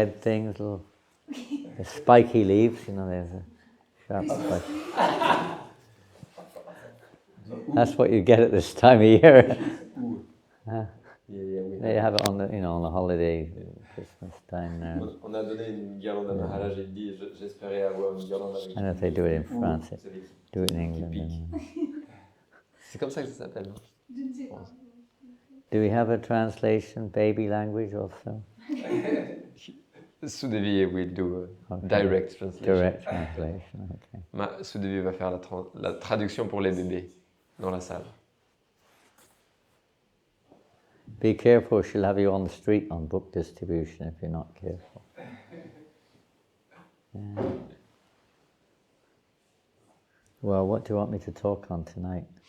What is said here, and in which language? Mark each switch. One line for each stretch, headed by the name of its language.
English: Red things, little the spiky leaves, you know, there's a sharp spike. That's what you get at this time of year. They have it on the, on the holiday, Christmas time now.
French: On a donné une guirlande à Maharaj et il dit j'espérais avoir une guirlande avec.
English: I don't know if they do it in France, do it in England.
French: C'est comme ça que ça s'appelle, non? Je ne sais pas.
English: Do we have a translation, baby language also? Sudevi will do a direct translation. Direct translation, okay.
French: Sudevi va faire la traduction pour les bébés dans la salle.
English: Be careful, she'll have you on the street on book distribution if you're not careful. Yeah. Well, what do you want me to talk on tonight?